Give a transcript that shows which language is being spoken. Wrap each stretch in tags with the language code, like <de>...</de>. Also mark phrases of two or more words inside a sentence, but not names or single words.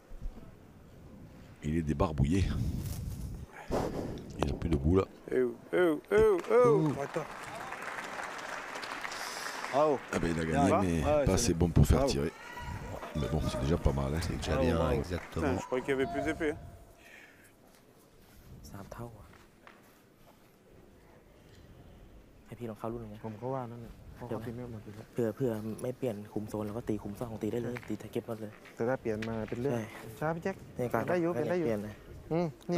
<fr>Il est débarbouillé. Il n'a plus de bout là. Riton. Bravo. Ah ben, il a Bien, gagné va. mais Ouais, pas c'est assez bon pour faire Bravo. tirer. Mais bon, c'est déjà pas mal. Hein. C'est déjà Bravo, bien, bravo. exactement. Putain, je croyais qu'il y avait plus épais. Hein.</fr> <th>3 เท่าอะให้พี่ลองเข้ารุ่นไง ผมก็ว่านั่นแหละเพราะเขาทีมไม่หมดอยู่แล้ว เพื่อไม่เปลี่ยนคุมโซนแล้วก็ตีคุม2ตีได้เลยตีแท็กเก็ตหมดเลย แต่ถ้าเปลี่ยนมาเป็นเรื่อง ใช่ ช้าพี่แจ็ค ในการ ได้อยู่เป็นได้อยู่ เปลี่ยนเลย เนี่ย</th>